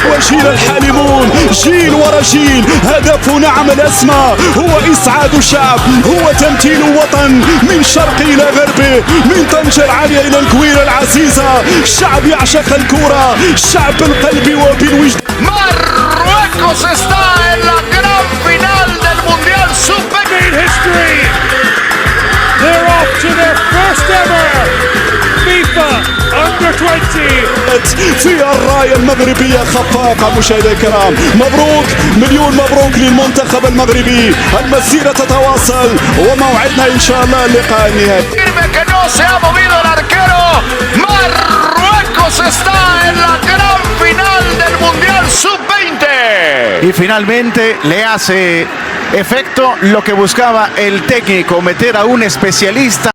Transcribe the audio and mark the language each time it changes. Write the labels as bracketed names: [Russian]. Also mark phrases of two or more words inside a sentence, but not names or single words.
[Arabic] جيل الحالمون جيل ورا جيل. هدفنا عمل أسمى، هو إسعاد شعب، هو تمثيل وطن من شرق إلى غربه، من طنجة العالية إلى الكويرة العزيزة. الشعب يعشق الكرة، الشعب بالقلب وبالوجدان. [Spanish] Marruecos está en la gran final del Mundial Sub-20 history. [English] They're off to their first ever FIFA Under 20 [Arabic] في الراية المغربية خفاقة. مشاهدينا الكرام، مبروك، مليون مبروك للمنتخب المغربي. المسيرة تتواصل وموعدنا إن شاء الله اللقاء النهائي. [Spanish] que no se ha movido el arquero. Marruecos está en la gran final del Mundial Sub-20. Y finalmente le hace efecto lo que buscaba el técnico, meter a un especialista.